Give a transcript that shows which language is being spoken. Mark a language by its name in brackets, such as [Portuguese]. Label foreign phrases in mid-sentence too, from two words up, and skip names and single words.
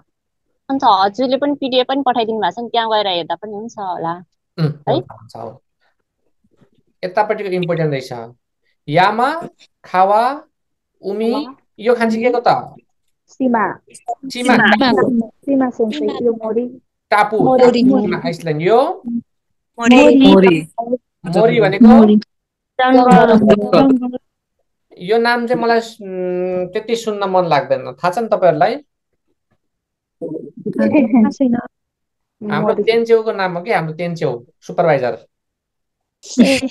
[Nepali] अन्त हजुरले पनि पिडिएफ पनि पठाइदिनु भएको छ नि, त्यहाँ गएर हेर्दा पनि हुन्छ होला है। हुन्छ हुन्छ हो। यतापट्टिको इम्पोर्टेन्ट रहेछ। [Japanese] 山、川、海, [Nepali] यो खान्जी के को त? सीमा चिमा, टापु। सीमा सेन्सेई यो मोरी टापु मोरी टापु मोरी चिमा आइसल्यान्ड यो। मोरी मोरी मोरी जङ्गल भनेको जङ्गल जङ्गल यो नाम चाहिँ मलाई त्यति सुन्न मन लाग्दैन, थाहा छ नि तपाईँहरूलाई? थाहा छैन हाम्रो मोरी तेन्चेउको नाम हो कि, हाम्रो तेन्चेउ सुपरभाइजर। ए